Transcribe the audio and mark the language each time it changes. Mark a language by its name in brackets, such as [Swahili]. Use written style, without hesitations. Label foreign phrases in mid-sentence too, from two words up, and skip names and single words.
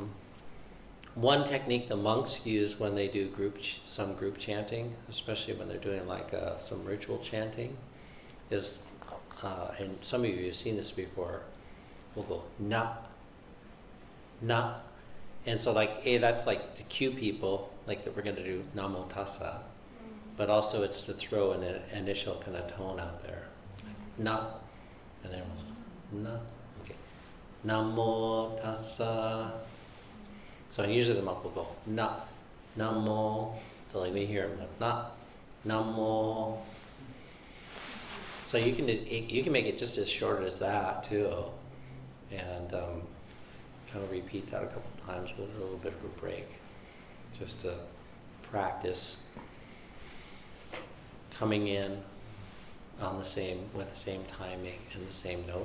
[English] One technique the monks use when they do some group chanting, especially when they're doing like some ritual chanting, is, and some of you have seen this before, we'll go na, na, and so like that's like to cue people, like that we're going to do [Pali] namo tassa, [English] but also it's to throw an initial kind of tone out there, na, and then na, okay, [Pali] namo tassa. [English] So usually the monk will go na, namo. So like when you hear him, na, namo. So you can make it just as short as that too, and kind of repeat that a couple of times with a little bit of a break, just to practice coming in on with the same timing and the same note.